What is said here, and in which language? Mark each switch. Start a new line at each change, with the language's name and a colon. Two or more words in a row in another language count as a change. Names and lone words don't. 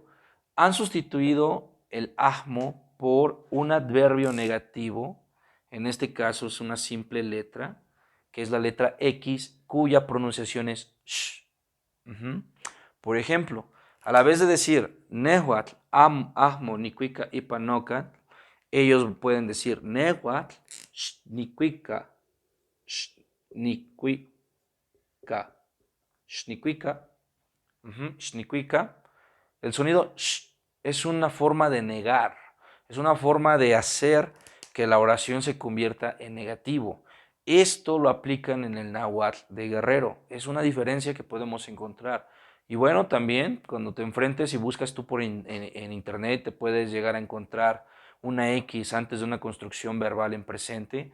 Spanish: Han sustituido el ahmo por un adverbio negativo, en este caso es una simple letra, que es la letra X, cuya pronunciación es sh. Por ejemplo, a la vez de decir
Nahuatl languages: nehuatl, ahmo, nicuica y panoca,
Spanish: ellos pueden decir
Nahuatl languages: nehuatl, nicuica, nicuica, nicuica. Shnikwika.
Spanish: El sonido sh es una forma de negar, es una forma de hacer que la oración se convierta en negativo. Esto lo aplican en el náhuatl de Guerrero. Es una diferencia que podemos encontrar. Y bueno, también cuando te enfrentes y buscas tú en internet, te puedes llegar a encontrar una X antes de una construcción verbal en presente.